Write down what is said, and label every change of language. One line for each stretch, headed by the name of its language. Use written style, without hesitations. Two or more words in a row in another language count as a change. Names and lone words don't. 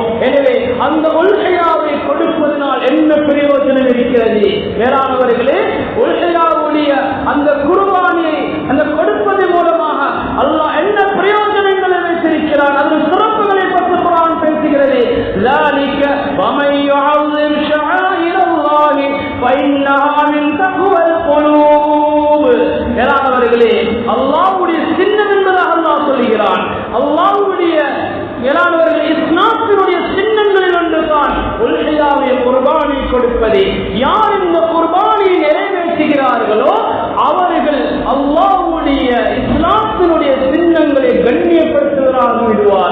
Tamil: எனவே அந்த உல்ஹியாவை கொடுப்பதனால் என்ன பிரயோஜனம் இருக்கிறது? மேலானவர்களே, உல்ஹியாவுடைய அந்த குர்பானியை அந்த கொடுப்பதன் மூலமாக அல்லாஹ் என்ன பிரயோஜனங்களை வைத்திருக்கிறான், அதன் சிறப்புகளை பற்றி குர்ஆன் பேசுகிறது.
Arabic: ذَلِكَ وَمَن يُعَظِّمْ شَعَائِرَ اللَّهِ فَإِنَّهَا مِن تَقْوَى الْقُلُوبِ.
Tamil: மேலானவர்களே, அல்லாஹ்வுடைய சின்னம் என்பதாக அல்லாஹ் சொல்கிறான். அல்லாஹ்வுடைய மேலானவர்களே இஸ்லாத்தினுடைய சின்னங்களில் ஒன்றுதான் உல்ஹியாவை குர்பானி கொடுப்பது. யார் இந்த குர்பானியை நிறைவேற்றுகிறார்களோ அவர்கள் அல்லாஹ்வுடைய இஸ்லாத்தினுடைய சின்னங்களை கண்ணியப்படுத்துவதாக விடுவார்.